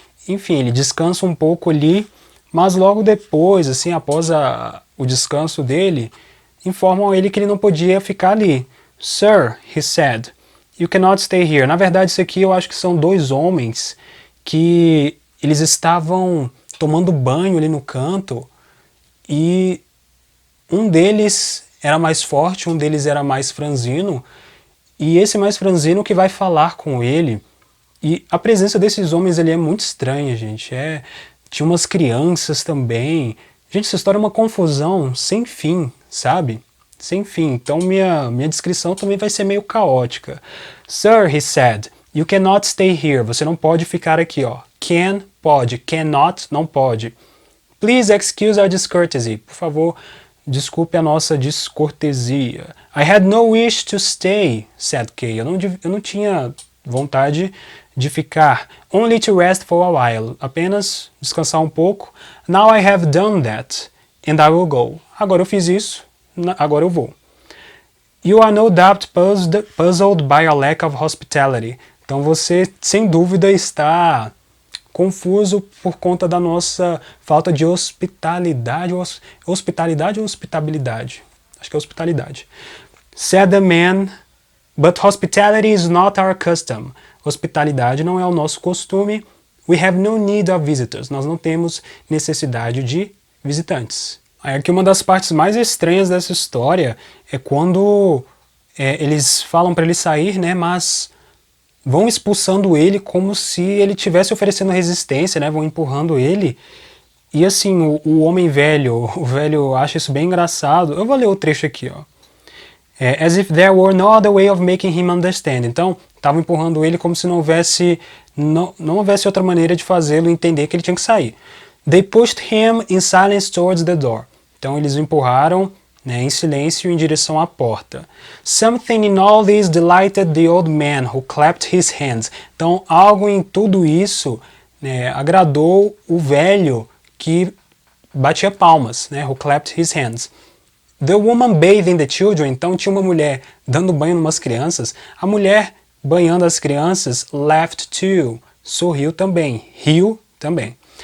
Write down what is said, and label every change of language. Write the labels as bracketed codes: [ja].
[pt] Enfim, ele descansa um pouco ali, mas logo depois, assim, após o descanso dele, informam ele que ele não podia ficar ali. [en] Sir, he said, you cannot stay here. [pt] Na verdade, isso aqui eu acho que são dois homens que eles estavam tomando banho ali no canto e um deles era mais forte, um deles era mais franzino, e esse mais franzino que vai falar com ele. E a presença desses homens ali é muito estranha, gente. Tinha umas crianças também. Gente, essa história é uma confusão sem fim, sabe? Sem fim. Então minha descrição também vai ser meio caótica. [en] Sir, he said, you cannot stay here. [pt] Você não pode ficar aqui, ó. Can, pode. Cannot, não pode. [en] Please excuse our discourtesy. [pt] Por favor, desculpe a nossa descortesia. [en] I had no wish to stay, said Kay. [pt] Eu não tinha vontade de ficar. [en] Only to rest for a while. [pt] Apenas descansar um pouco. [en] Now I have done that, and I will go. [pt] Agora eu fiz isso, agora eu vou. [en] You are no doubt puzzled by a lack of hospitality. [pt] Então você, sem dúvida, está confuso por conta da nossa falta de hospitalidade. Hospitalidade ou hospitabilidade? Acho que é hospitalidade. [en] Said the man, but hospitality is not our custom. [pt] Hospitalidade não é o nosso costume. [en] We have no need of visitors. [pt] Nós não temos necessidade de visitantes. Aí aqui uma das partes mais estranhas dessa história é quando eles falam para ele sair, né, mas vão expulsando ele como se ele estivesse oferecendo resistência, né, vão empurrando ele. E assim, o homem velho, o velho acha isso bem engraçado. Eu vou ler o trecho aqui, ó. [en] As if there were no other way of making him understand. [pt] Então, estavam empurrando ele como se não houvesse outra maneira de fazê-lo entender que ele tinha que sair. [en] They pushed him in silence towards the door. [pt] Então, eles o empurraram, né, em silêncio em direção à porta. [en] Something in all this delighted the old man, who clapped his hands. [pt] Então, algo em tudo isso, né, agradou o velho que batia palmas, né, [en] who clapped his hands. The woman bathing the children, [pt] então tinha uma mulher dando banho em umas crianças. A mulher banhando as crianças [en] laughed too, [pt] sorriu também, riu também.